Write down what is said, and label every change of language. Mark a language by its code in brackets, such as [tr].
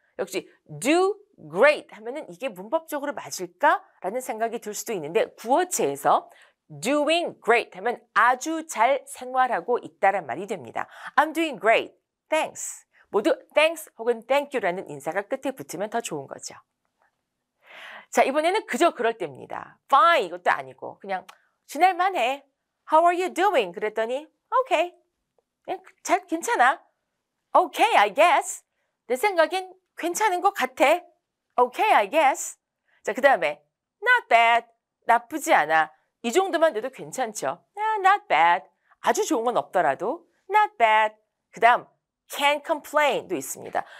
[ko] 역시 do great 하면은 이게 문법적으로 맞을까라는 생각이 들 수도 있는데 구어체에서 [en] doing great [ko] 하면 아주 잘 생활하고 있다란 말이 됩니다. [en] I'm doing great. Thanks. [ko] 모두 thanks 혹은 thank you라는 인사가 끝에 붙으면 더 좋은 거죠. 자, 이번에는 그저 그럴 때입니다. fine 이것도 아니고 그냥 지낼만해. [en] How are you doing? [ko] 그랬더니 okay. 잘 괜찮아. [en] Okay, I guess. [ko] 내 생각엔 괜찮은 것 같아. [en] Okay, I guess. [ko] 자, 그 다음에 [en] not bad. [ko] 나쁘지 않아. 이 정도만 돼도 괜찮죠. [en] Not bad. [ko] 아주 좋은 건 없더라도 [en] not bad. [ko] 그 다음 [en] can't complain [ko] 도 있습니다.